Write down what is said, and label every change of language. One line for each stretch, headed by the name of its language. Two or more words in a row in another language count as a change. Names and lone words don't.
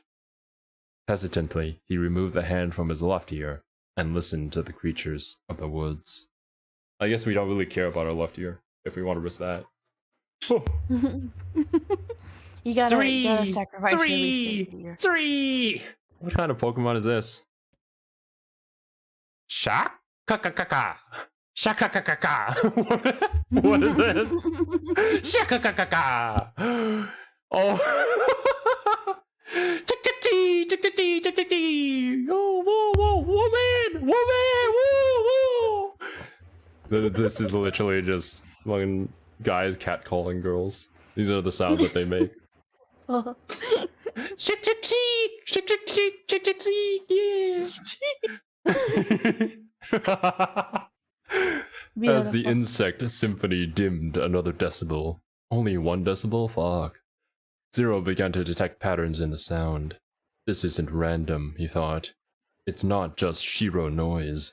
English: Hesitantly, he removed the hand from his left ear and listened to the creatures of the woods. I guess we don't really care about our left ear, if we want to risk that. You gotta sacrifice your least favorite ear. 3! What kind of Pokemon is this? Shaka-ka-ka-ka! Shaka-ka-ka-ka! What is this? Shaka-ka-ka-ka! Oh! Chick-chick-chee! Chick-chick-chee! Chick-chick-chee! Oh, whoa, whoa! Woman! Woman! Woo! Woo! This is literally just fucking guys catcalling girls. These are the sounds that they make. Chick-chick-chee! Chick-chick-chee! Chick-chick-chee! Yeah! As the insect symphony dimmed another decibel. Only 1 decibel? Fuck. Zero began to detect patterns in the sound. This isn't random, he thought. It's not just Shiro noise.